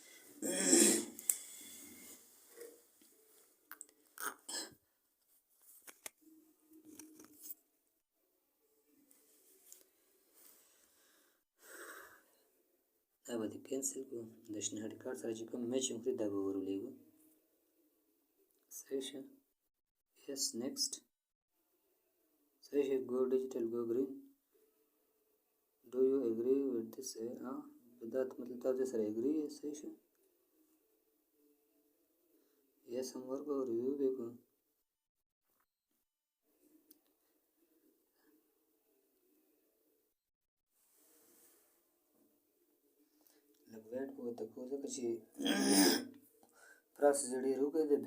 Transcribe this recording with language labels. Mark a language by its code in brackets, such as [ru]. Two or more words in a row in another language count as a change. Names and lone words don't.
[ps] دا به دې کینسل کړو. د شنه هډ کارت سره چې کوم میچینګ کړي دا به ورولېږو. صحیح شو. [en] yes next. [ps] صحیح شو. [en] go digital go green. do you agree with this [ps] دا مطلب تاسو دې سره agree یې. صحیح شو. yes هم ورکړو. ریویو به کړو. لږ ویټ به ورته کوو ځکه چې پروسس یې ډېر اوږد دی.